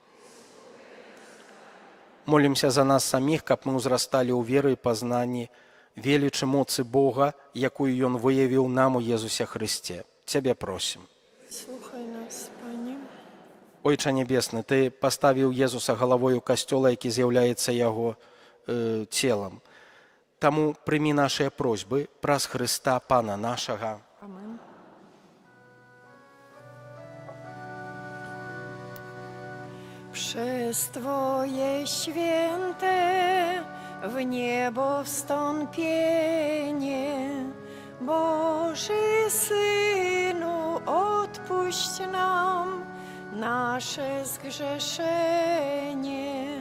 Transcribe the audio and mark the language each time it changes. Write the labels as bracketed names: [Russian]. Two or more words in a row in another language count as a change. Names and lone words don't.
[Belarusian] Молімся за нас саміх, каб мы ўзрасталі ў веры і пазнанні велічы моцы Бога, якую Ён выявіў нам у Езусе Хрысце. Цябе просім. Слухай нас, Пане. Ойча Небесны, Ты паставіў Езуса галавою касцёла, які з'яўляецца яго целам. Таму прымі нашыя просьбы праз Хрыста, Пана нашага. Amen. [Polish] Przez Twoje święte w niebo wstąpienie, Boży Synu, odpuść nam nasze zgrzeszenie.